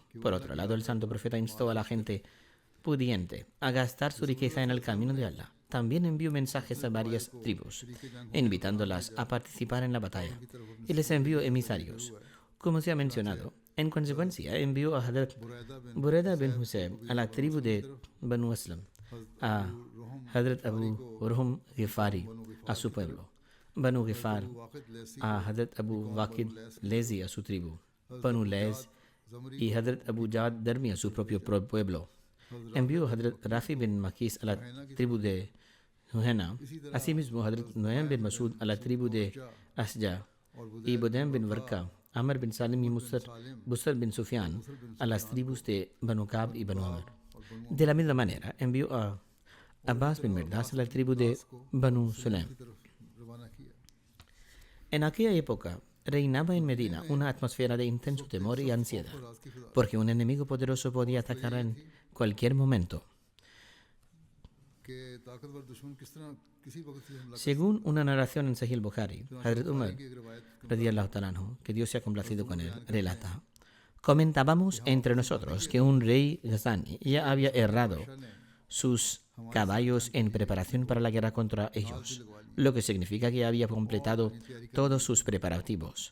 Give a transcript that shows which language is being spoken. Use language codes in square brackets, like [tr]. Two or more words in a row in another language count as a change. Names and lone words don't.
[es] Por otro lado, el santo profeta instó a la gente pudiente a gastar su riqueza en el camino de Allah. También envió mensajes a varias tribus, invitándolas a participar en la batalla, y les envió emisarios. Como se ha mencionado, en consecuencia envió a Hazrat Bureda bin Husayb a la tribu de Banu Aslam, a Hazrat Abu Ruhum Ghifari a su pueblo, Banu Ghifar a Hazrat Abu Waqid Lezi a su tribu, Banu Lez y Hazrat Abu Jad Darmi a su propio pueblo. Envió a Hazrat Rafi bin Makis a la tribu de Juhena. Asimismo, Hazrat Nuaym bin Masud a la tribu de Asja y Budem bin Warqa, Amr bin Salim y Busr bin Sufyan a las tribus de Banu Kab y Banu Amr. De la misma manera, envió a Abbas bin Mirdas a la tribu de Banu Sulaim. En aquella época, reinaba en Medina una atmósfera de intenso temor y ansiedad, porque un enemigo poderoso podía atacar en cualquier momento. Según una narración en Sahih Bukhari, Hazrat Umar, [ar] رضي الله تعالى عنه, [es] que Dios se ha complacido con él, relata: comentábamos entre nosotros que un rey Ghazani ya había herrado sus caballos en preparación para la guerra contra ellos, lo que significa que había completado todos sus preparativos.